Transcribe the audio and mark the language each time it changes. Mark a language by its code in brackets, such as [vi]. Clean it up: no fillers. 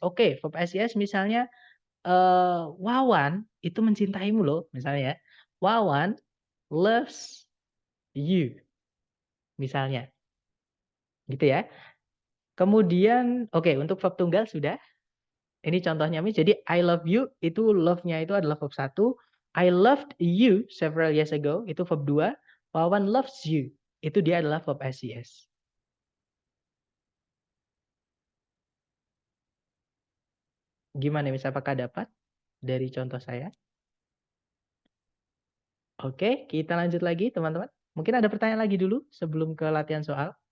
[id] Oke, verb SES misalnya Wawan itu mencintaimu loh, misalnya ya. [en] Wawan loves you, [id] misalnya. Gitu ya. Kemudian oke, untuk verb tunggal sudah. Ini contohnya Miss. Jadi [en] I love you [id] itu love-nya itu adalah verb 1. [en] I loved you several years ago [id] itu [en] verb 2. Wawan loves you [id] itu dia adalah verb SES. Gimana Miss, apakah dapat? dari contoh saya. Oke, kita lanjut lagi teman-teman. Mungkin ada pertanyaan lagi dulu sebelum ke latihan soal.